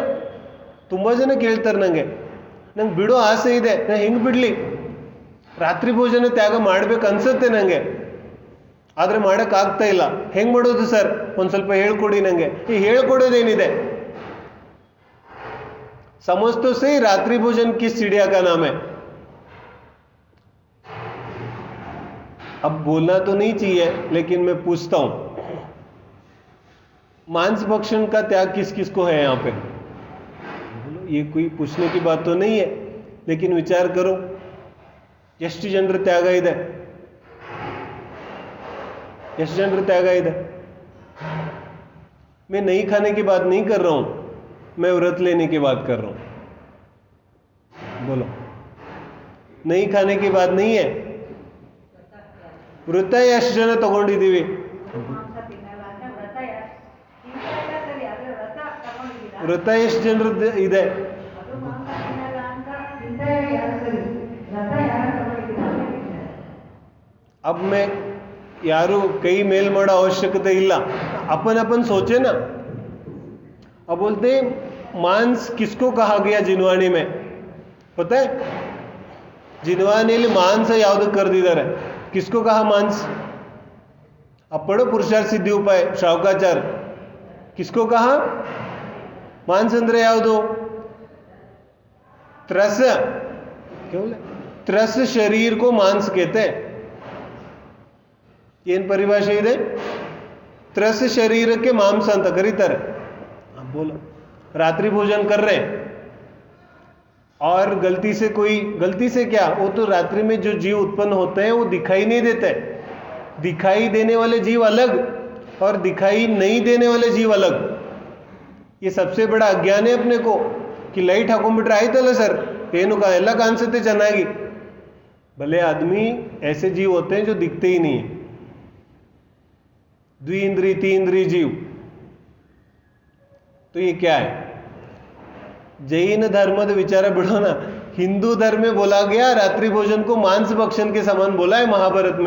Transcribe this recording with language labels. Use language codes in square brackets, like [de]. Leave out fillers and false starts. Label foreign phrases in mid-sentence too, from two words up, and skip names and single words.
[kn] ತುಂಬ ಜನ ಕೇಳ್ತಾರೆ ನಂಗೆ ಬಿಡೋ ಆಸೆ ಇದೆ, ನಾನು ಹೆಂಗೆ ಬಿಡಲಿ? ರಾತ್ರಿ ಭೋಜನ ತ್ಯಾಗ ಮಾಡ್ಬೇಕು ಅನ್ಸುತ್ತೆ ನನಗೆ, ಆದರೆ ಮಾಡೋಕ್ಕಾಗ್ತಾ ಇಲ್ಲ. ಹೆಂಗೆ ಮಾಡೋದು ಸರ್? ಒಂದು ಸ್ವಲ್ಪ ಹೇಳ್ಕೊಡಿ ನನಗೆ. ಈ ಹೇಳ್ಕೊಡೋದೇನಿದೆ? [hi] समझ तो सही रात्रि भोजन किस चिड़िया का नाम है. अब बोलना तो नहीं चाहिए, लेकिन मैं पूछता हूं, मांस भक्षण का त्याग किस किस को है यहां पे? ये कोई पूछने की बात तो नहीं है, लेकिन विचार करो, [kn] ಎಷ್ಟು ಜನರ ತ್ಯಾಗ ಇದೆ? ಎಷ್ಟು ಜನರ ತ್ಯಾಗ ಇದೆ? [hi] मैं नहीं खाने की बात नहीं कर रहा हूं, मैं व्रत लेने की बात कर रहा हूं. बोलो, नहीं खाने की बात नहीं है. [kn] व्रत ಎಷ್ಟು ಜನ ತಗೊಂಡಿದ್ದೀವಿ? ವ್ರತ ಎಷ್ಟು ಜನರದ್ದು ಇದೆ? [hi] अब मैं [kn] ಯಾರು ಕೈ ಮೇಲ್ ಮಾಡೋ ಅವಶ್ಯಕತೆ ಇಲ್ಲ. [hi] अपन अपन सोचे ना. अब बोलते हैं मांस किसको कहा गया जिनवाणी में? पता है? [kn] जिनवाणीಲಿ ಮಾಂಸ ಯಾವುದಕ್ಕೆ ಕರೆದಿದ್ದಾರೆ? [hi] किसको कहा मांस? अब पढ़ो पुरुषार्थ सिद्धि उपाय श्रावकाचार्य. किसको कहा मांस [kn] ಅಂದ್ರೆ ಯಾವುದು? [hi] त्रस. क्या बोले? त्रस शरीर को मांस कहते हैं. [kn] ಏನು ಪರಿಭಾಷೆ ಇದೆ? त्रस ಶರೀರಕ್ಕೆ ಮಾಂಸ ಅಂತ ಕರೀತಾರೆ. [hi] बोलो, रात्रि भोजन कर रहे हैं और गलती से कोई, गलती से क्या, वो तो रात्रि में जो जीव उत्पन्न होते हैं वो दिखाई नहीं देते. दिखाई देने वाले जीव अलग और दिखाई नहीं देने वाले जीव अलग. ये सबसे बड़ा अज्ञान है अपने को कि [kn] ಲೈಟ್ ಹಾಕೊಂಡ್ಬಿಟ್ರೆ ಆಯ್ತಲ್ಲ ಸರ್, ಏನು ಎಲ್ಲ ಕಾಣಿಸುತ್ತೆ ಚೆನ್ನಾಗಿ. [hi] भले आदमी ऐसे जीव होते हैं जो दिखते ही नहीं है, द्विइंद्रिय तीन्द्रिय जीव. तो ये क्या है? जैन धर्म विचार बिड़ो ना. हिंदू धर्म में बोला गया रात्रि भोजन को मांस भक्षण के समान बोला है महाभारत में.